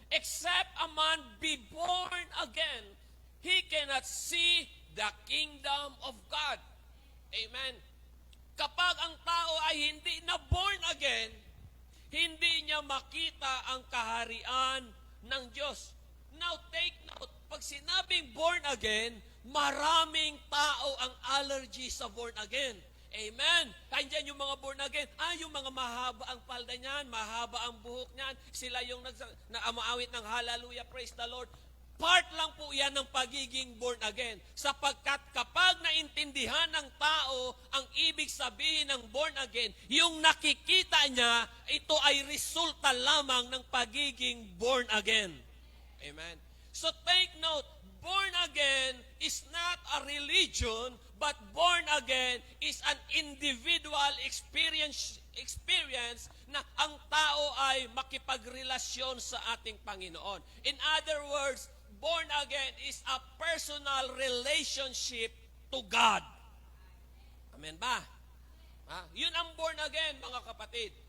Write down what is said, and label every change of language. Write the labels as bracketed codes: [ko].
[en] Except a man be born again, he cannot see the kingdom of God. Amen. [tl] Kapag ang tao ay hindi na born again, hindi niya makita ang kaharian ng Diyos. [en] Now take note, [tl] pag sinabing born again, maraming tao ang allergy sa born again. Amen. Kandiyan yung mga born again. Yung mga mahaba ang palda niyan, mahaba ang buhok niyan. Sila yung nag-amaawit ng hallelujah, [en] praise the Lord. [tl] Part lang po yan ng pagiging born again. Sapagkat kapag naintindihan ng tao ang ibig sabihin ng born again, yung nakikita niya, ito ay resulta lamang ng pagiging born again. [en] Amen. So take note, born again is not a religion, but born again is an individual experience [tl] na ang tao ay makipagrelasyon sa ating Panginoon. [en] In other words, born again is a personal relationship to God. [tl] Amen ba? Yun ang born again, mga kapatid.